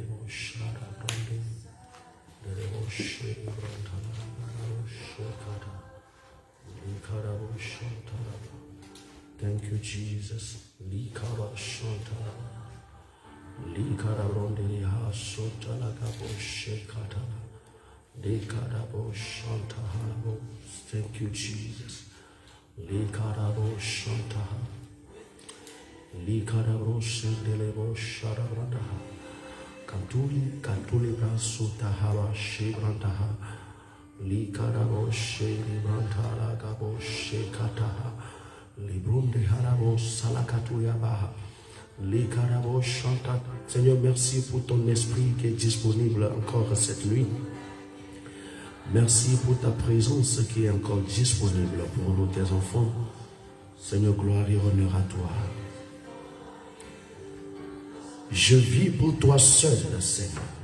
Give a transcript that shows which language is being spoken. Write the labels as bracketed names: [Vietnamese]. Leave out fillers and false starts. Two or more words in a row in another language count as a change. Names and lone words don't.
[English] Thank you, Jesus. Likara Shantara. Likara Rondeli Hasota Lagabo Shekatana. Likarabo Shantahanabo. Thank you, Jesus. Likarabo Shantaha. Likarabo Sendelebo Sharabrataha. Kantuli Brasutahaba Shebrantaha. Likarabo Shebrantala Gabo Shekataha. Librunde Harabo Salakatuyabaha. Likarabo Shanta. [French] Seigneur, merci pour ton esprit qui est disponible encore cette nuit. Merci pour ta présence qui est encore disponible pour nous, tes enfants. Seigneur, gloire et honneur à toi. Je vis pour toi seul, Seigneur.